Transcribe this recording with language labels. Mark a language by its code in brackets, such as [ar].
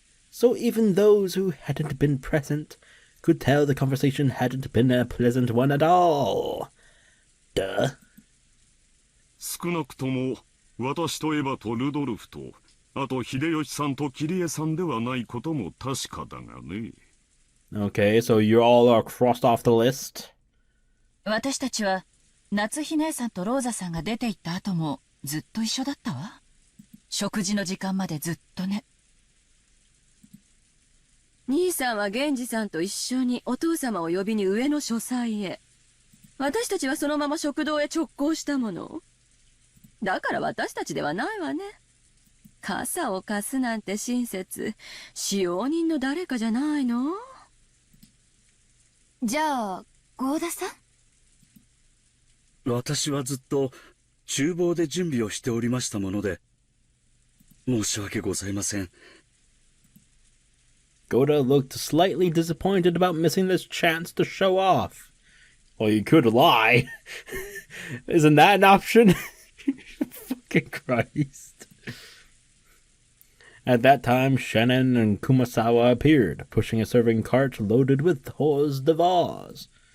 [en] So even those who hadn't been present could tell the conversation hadn't been a pleasant one at all. Duh. [ja] 少なくとも私とエヴァとルドルフとあと秀吉さんとキリエさんではないことも確かだがね。 [en] Okay, so you all are crossed off the list? [ja] 私たちは夏日姉さんとローザさんが出て行った後もずっと一緒だったわ。食事の時間までずっとね。兄さんは源氏さんと一緒にお父様を呼びに上の書斎へ。私たちはそのまま食堂へ直行したもの。だから私たちではないわね。傘を貸すなんて親切、使用人の誰かじゃないの？じゃあ、ゴーダさん？私はずっと厨房で準備をしておりましたもので、申し訳ございません。 [en] Goda looked slightly disappointed about missing this chance to show off. Well, you could lie. Isn't that an option? Fucking Christ. At that time, Shannon and Kumasawa appeared, pushing a serving cart loaded with hors d'oeuvres.